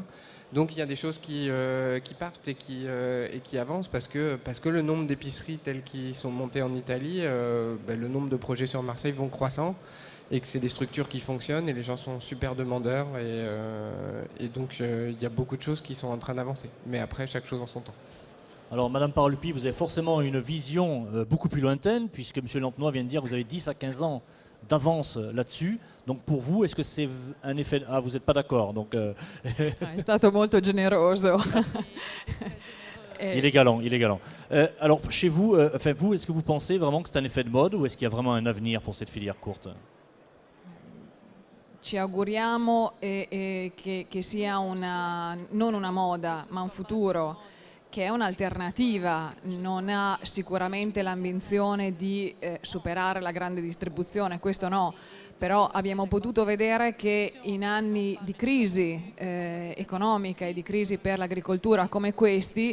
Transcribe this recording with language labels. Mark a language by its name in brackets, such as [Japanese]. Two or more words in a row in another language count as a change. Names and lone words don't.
[French] Donc il y a des choses qui partent et qui avancent parce que le nombre d'épiceries telles qu'ils sont montées en Italie, le nombre de projets sur Marseille vont croissant et que c'est des structures qui fonctionnent et les gens sont super demandeurs et donc il y a beaucoup de choses qui sont en train d'avancer. Mais après, chaque chose en son temps. Alors, Madame Parolupi, vous avez forcément une vision beaucoup plus lointaine, puisque M. Lantenois vient de dire que vous avez 10 à 15 ans d'avance là-dessus. Donc, pour vous, est-ce que c'est un effet... Ah, vous n'êtes pas d'accord, donc... [Italian] È stato molto generoso. [French] Il est galant, il est galant. Alors, chez vous, vous, est-ce que vous pensez vraiment que c'est un effet de mode ou est-ce qu'il y a vraiment un avenir pour cette filière courte? [Italian] Ci auguriamo che sia non una moda, ma un futuro, che è un'alternativa, non ha sicuramente l'ambizione di superare la grande distribuzione, questo no, però abbiamo potuto vedere che in anni di crisi economica e di crisi per l'agricoltura come questi